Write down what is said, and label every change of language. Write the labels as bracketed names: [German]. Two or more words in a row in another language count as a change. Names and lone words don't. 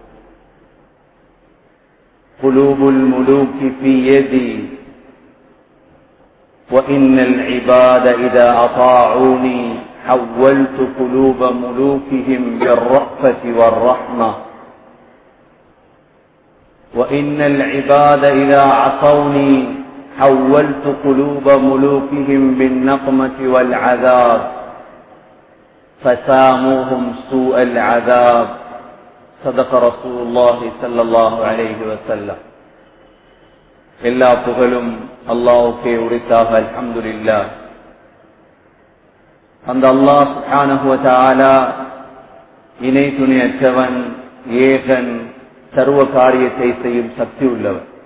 [Arabic] قلوب الملوك في يدي، وإن العباد إذا أطاعوني حولت قلوب ملوكهم بالرأفة والرحمة، وإن العباد إذا عصوني حولت قلوب ملوكهم بالنقمة والعذاب، فساموهم سوء العذاب. صدق رسول الله صلى الله عليه وسلم. [Tamil] எல்லா புகழும் அல்லாஹ்வுக்கே உரித்தாக. அல்ஹம்துலில்லாஹ். அந்த [Arabic] الله سبحانه وتعالى [Tamil] இணை துணையற்றவன், ஏகன், சர்வ காரியத்தை செய்யும் சக்தி உள்ளவன்.